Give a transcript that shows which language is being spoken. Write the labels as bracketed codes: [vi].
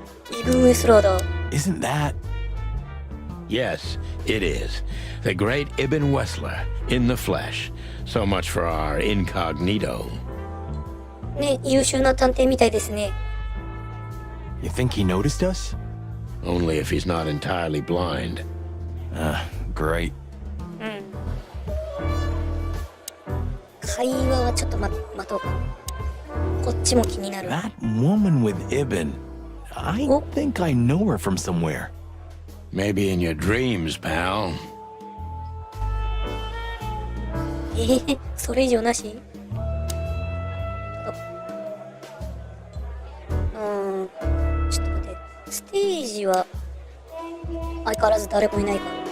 [ja] イブン・ウェスラーだ。 [en] Isn't that? Yes, it is. The great Ibn Wessler, in the flesh. So much for our incognito. [ja] ね、優秀な探偵みたいですね。 [en] You think he noticed us? Only if he's not entirely blind. Great. [ja] 会話はちょっと待とうか。こっちも気になる。 [en] That woman with Ibn. I think I know her from somewhere. Maybe in your dreams, pal. [ja] それ以上なし？ちょっと待って。ステージは相変わらず誰もいないか。